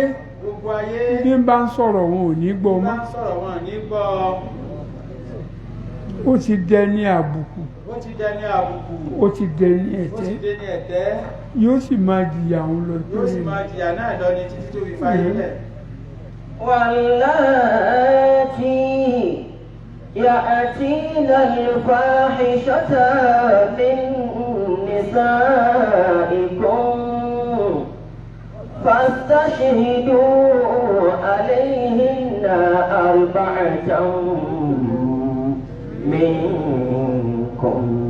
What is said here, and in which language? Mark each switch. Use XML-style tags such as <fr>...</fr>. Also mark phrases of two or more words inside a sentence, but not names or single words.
<yo>gbogbo ayé bí ń bá ń sọ̀rọ̀ wọn ò ní gbọ́ bá mọ́ ń sọ̀rọ̀ wọn ní gbọ́ ó ti dẹni àbùkù ó ti dẹni àbùkù ó ti dẹni ó ti ẹ̀tẹ́ dẹni ẹ̀tẹ́ yóò sì máa jìyà òun lọ yóò sì máa jìyà náà lọ ní títí tó fi fáyé lẹ̀</yo> <ar>واللاتي يأتين الفاحشة من نسائكم فاستشهدوا عليهن أربعة منكم</ar>